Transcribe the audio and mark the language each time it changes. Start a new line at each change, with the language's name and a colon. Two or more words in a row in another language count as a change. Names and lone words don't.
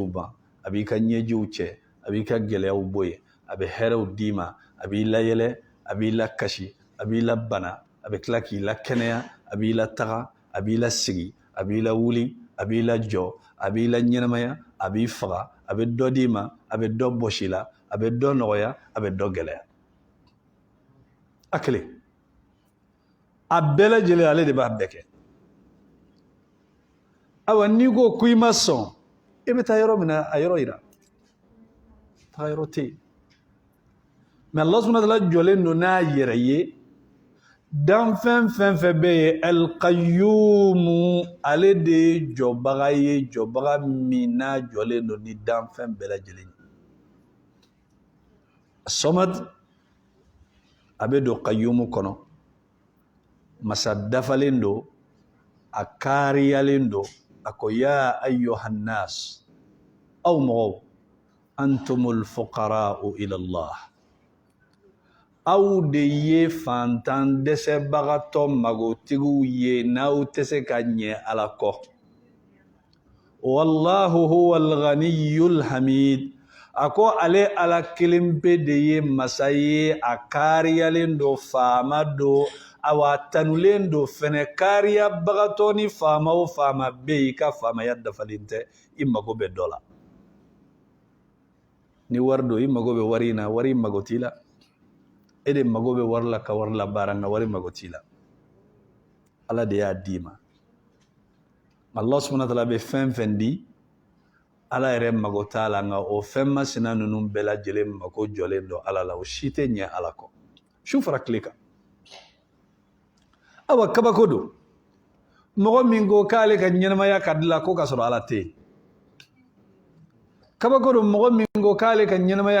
Bambara: ban a b'i ka ɲɛjiw cɛ a b'i ka gɛlɛyaw bɔ yen a bɛ hɛrɛw d'i ma a b'i layɛlɛ a b'i la kasi a b'i la bana a bɛ tila k'i la kɛnɛya a b'i la taga a b'i la sigi a b'i la wuli a b'i la jɔ a b'i la ɲɛnamaya a b'i faga a bɛ dɔ d'i ma a bɛ dɔ bɔsi la a bɛ dɔ nɔgɔya a bɛ dɔ gɛlɛya a kelen a bɛɛ lajɛlen ale de b'a bɛɛ kɛ awa n'i ko i ma sɔn i bɛ taa yɔrɔ min na a yɔrɔ yira taga yɔrɔ tɛ yen mɛ
Arabic: الله سبحانه وتعالى
Bambara: jɔlen don n'a yɛrɛ ye danfɛn fɛn fɛn bɛ yen alqayyum ale de ye jɔbaga ye jɔbaga min n'a jɔlen don ni danfɛn bɛɛ lajɛlen ye samad a bɛ don qayyum kɔnɔ masa dafalen don a kariyalen don a ko
Arabic: يا أيها الناس
Bambara: aw mɔgɔw
Arabic: أنتم الفقراء إلى الله
Bambara: aw de ye fantan dɛsɛbagatɔ magotigiw ye n'aw tɛ se ka ɲɛ ala kɔ
Arabic: والله هو الغني الحميد
Bambara: a ko ale ala kelen pe de ye masa ye a kariyalen don faama don awa tanulen don fɛnɛ kariyabagatɔ ni faama o faama bɛ yen i ka faamaya dafalen tɛ i mago bɛ dɔ la ni wari don i mago bɛ wari in na wari mago t'i la e de mago bɛ wari la ka wari la baara nka wari mago t'i la ala de y'a d'i ma
Arabic: الله سبحانه وتعالى
Bambara: bɛ fɛn fɛn di ala yɛrɛ mago t'a la nka o fɛn masina ninnu bɛɛ lajɛlen mago jɔlen don ala la o si tɛ ɲɛ ala kɔ su fara tile kan awa kabako don mɔgɔ min ko k'ale ka ɲɛnamaya ka dilan ko ka sɔrɔ ala tɛ yen kabako don mɔgɔ min ko k'ale ka ɲɛnamaya